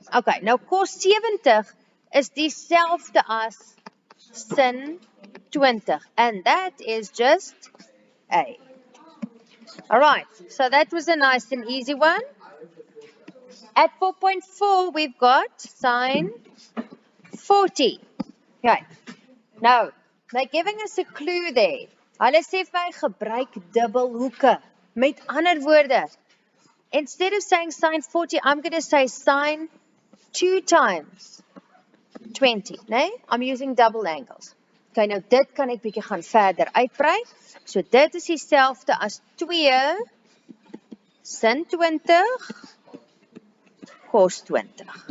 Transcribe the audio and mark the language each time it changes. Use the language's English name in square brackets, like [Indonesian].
[English] Okay, now cos 70 is [Afrikaans] dieselfde as [English] sin 20, and that is just A. Alright, so that was a nice and easy one. At 4.4, we've got sine 40. Okay, now, they're giving us a clue there. [Afrikaans] Hulle sê vir my gebruik dubbel hoeke. Met ander woorde, [English] instead of saying sine 40, I'm going to say sine 2 times 20, né? I'm using double angles. Okay, [Afrikaans] nou dit kan ek bietjie gaan verder uitbrei. So dit is dieselfde as 2 sin 20 cos 20.